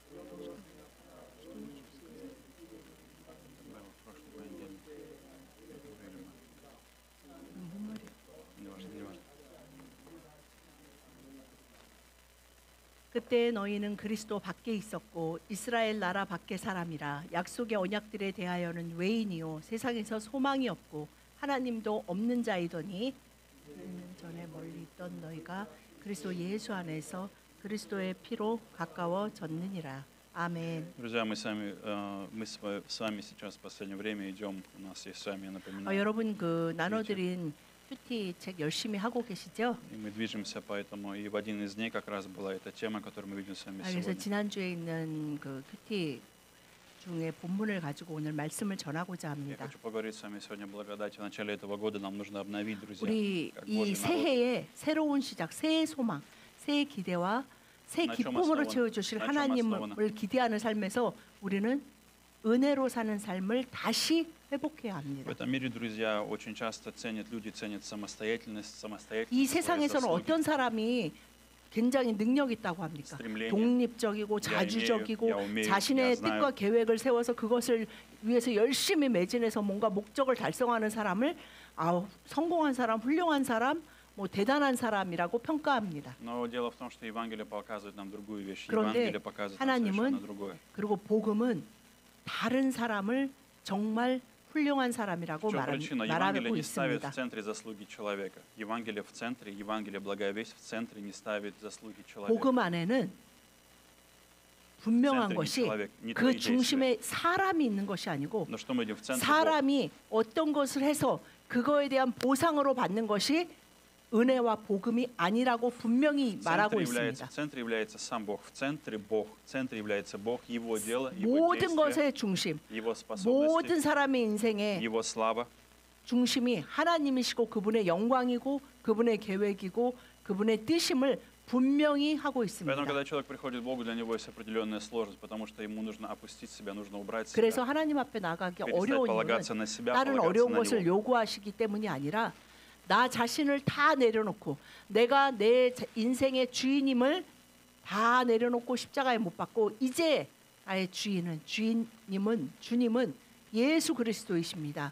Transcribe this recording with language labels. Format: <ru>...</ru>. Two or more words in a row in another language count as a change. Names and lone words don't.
<ko>그때 너희는 그리스도 밖에 있었고 이스라엘 나라 밖의 사람이라 약속의 언약들에 대하여는 외인이요 세상에서 소망이 없고 하나님도 없는 자이더니 전에 멀리 있던 너희가 그리스도 예수 안에서 그리스도의 피로 가까워졌느니라. 아멘.</ko> <ru>Друзья, мы с вами сейчас в последнее время идем. У нас есть с вами напоминание.</ru> <ko>여러분 그 나눠드린 큐티 책 열심히 하고 계시죠?</ko> <ru>И мы движемся поэтому. И в один из дней как раз была эта тема, которую мы видим с вами</ru> <ko>그래서</ko> <ru>сегодня.</ru> <ko>지난주에 있는 그 큐티 중에 본문을 가지고 오늘 말씀을 전하고자</ko> <ru>Я</ru> <ko>합니다.</ko> <ru>хочу поговорить с вами сегодня благодать. В начале этого года нам нужно обновить, друзья.</ru> <ko>우리</ko> <ru>как</ru> <ko>이</ko> <ru>Божий народ.</ru> <ko>새해의 새로운 시작, 새해 소망, 새해 기대와 새 기쁨으로 채워주실 하나님을 기대하는 삶에서 우리는 은혜로 사는 삶을 다시 회복해야</ko> <ru>В</ru> <ko>합니다.</ko> <ru>этом мире, друзья, очень часто люди ценят самостоятельность,</ru> <ko>이</ko> <ru>свои</ru> <ko>세상에서는</ko> <ru>заслуги.</ru> <ko>어떤 사람이 굉장히 능력 있다고 합니까? 독립적이고 자주적이고 자신의 뜻과 계획을 세워서 그것을 위해서 열심히 매진해서 뭔가 목적을 달성하는 사람을 성공한 사람, 훌륭한 사람, 뭐 대단한 사람이라고 평가합니다.</ko> <ru>Но дело в том, что Евангелие показывает нам другую вещь.</ru> <ko>그런데</ko> <ru>Евангелие показывает нам совершенно</ru> <ko>하나님은</ko> <ru>другое.</ru> <ko>그리고 복음은 다른 사람을 정말 훌륭한 사람이라고</ko> <ru>В чем причина? Евангелие</ru> <ko>말하고</ko> <ru>не ставит</ru> <ko>있습니다.</ko> <ru>в центре заслуги человека. Евангелие в центре, Евангелие благая весть в центре не ставит заслуги человека.</ru> <ko>복음 안에는 분명한 것이 그 중심에 사람이 있는 것이 아니고</ko> <ru>Но что мы видим в центре?</ru> <ko>사람이 어떤 것을 해서 그거에 대한 보상으로 받는 것이 은혜와 복음이 아니라고 분명히 말하고 있습니다.</ko> <ru>В центре является сам Бог, в центре Бог, в центре является Бог, Его дело, Его</ru> <ko>모든</ko> <ru>действия,</ru> <ko>것의 중심,</ko> <ru>Его</ru> <ko>모든</ko> <ru>способности,</ru> <ko>사람의 인생의</ko> <ru>Его слава.</ru> <ko>중심이 하나님이시고 그분의 영광이고 그분의 계획이고 그분의 뜻임을 분명히 하고 있습니다.</ko> <ru>Поэтому, когда человек приходит к Богу, для него есть определенная сложность, потому что ему нужно опустить себя, нужно убрать себя.</ru> <ko>그래서 하나님 앞에 나가기 어려운 이유는 다른 어려운 것을 요구하시기 때문이 아니라 나 자신을 다 내려놓고 내가 내 인생의 주인임을 다 내려놓고 십자가에 못 박고 이제 나의 주님은 예수 그리스도이십니다.</ko>